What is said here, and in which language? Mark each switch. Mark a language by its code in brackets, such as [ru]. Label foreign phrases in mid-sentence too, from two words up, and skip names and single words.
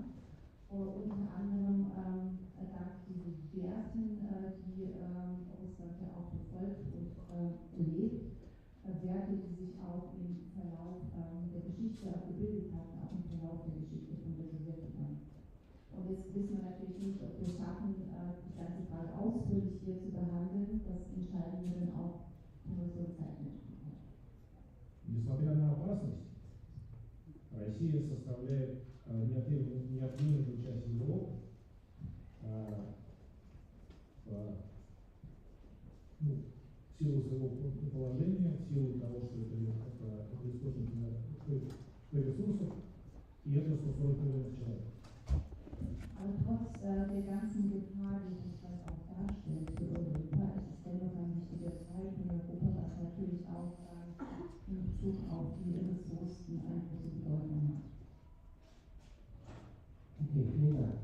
[de] Unter anderem dank diesen Werten, die Russland ja auch befolgt und lebt, Werte, die sich auch im Verlauf der Geschichte gebildet hatten, auch im Verlauf der Geschichte von der Sowjetunion. Und jetzt wissen wir natürlich nicht, ob wir schaffen, die ganze Frage ausführlich hier zu behandeln. Das entscheiden wir dann auch in unserem Zeitmanagement. [ru] Несмотря на опасность, Россия составляет неотъемлемую часть Европы. В силу своего положения, в силу того, что это источник ресурсов, и это 140 миллионов человек. [de] Aber trotz der ganzen Gefahr, die sich das auch darstellt für Europa, ist es dennoch ein wichtiger Teil von Europa, was natürlich auch in Bezug auf die Ressourcen eine große Bedeutung hat. Okay, vielen Dank.